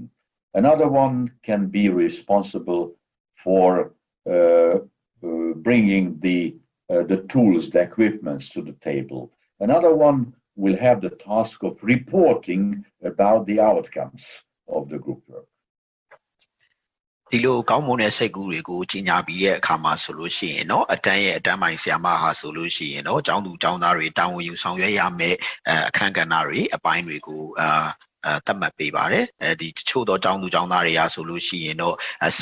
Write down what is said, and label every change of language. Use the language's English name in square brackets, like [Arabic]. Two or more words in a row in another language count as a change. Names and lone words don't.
[English] Another one can be responsible for bringing the tools, the equipments to the table. Another one will have the task of reporting about the outcomes of the group work. [Burmese] ဒီလိုကောင်းမွန်တဲ့စိတ်ကူးတွေကိုကြီးညာပြီးတဲ့အခါမှာဆိုလို့ရှိရင်เนาะအတန်းရဲ့အတန်းပိုင်းဆရာမဟာဆိုလို့ရှိရင်เนาะကျောင်းသူကျောင်းသားတွေတာဝန်ယူ ဆောင်ရွက်ရမယ့်အခန်းကဏ္ဍတွေအပိုင်းတွေကိုသတ်မှတ်ပေးပါတယ်ဒီတချို့တော့ကျောင်းသူကျောင်းသားတွေကဆိုလို့ရှိရင်တော့ဆ